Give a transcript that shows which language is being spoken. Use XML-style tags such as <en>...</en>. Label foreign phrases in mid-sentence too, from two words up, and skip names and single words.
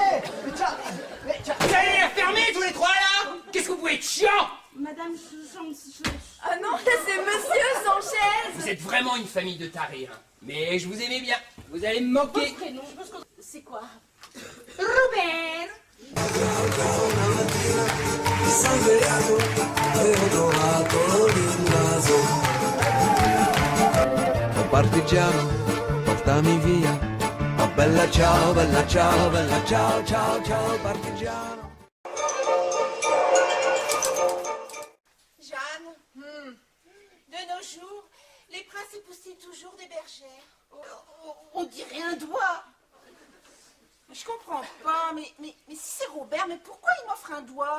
<fr>Vous allez les fermer tous les trois là? Qu'est-ce que vous pouvez être chiant? Madame, Ah non, c'est monsieur Sanchez. Vous êtes vraiment une famille de tarés, hein. Mais je vous aimais bien. Vous allez me moquer. prénom, c'est quoi? Ruben.</fr> <it>Oh partigiano, portami via. Oh bella ciao, ciao partigiano.</it> <fr>Jeanne, de nos jours, les principes aussi toujours des bergères. On dirait un doigt. Je comprends pas, mais si c'est Robert, mais pourquoi il m'offre un doigt?</fr>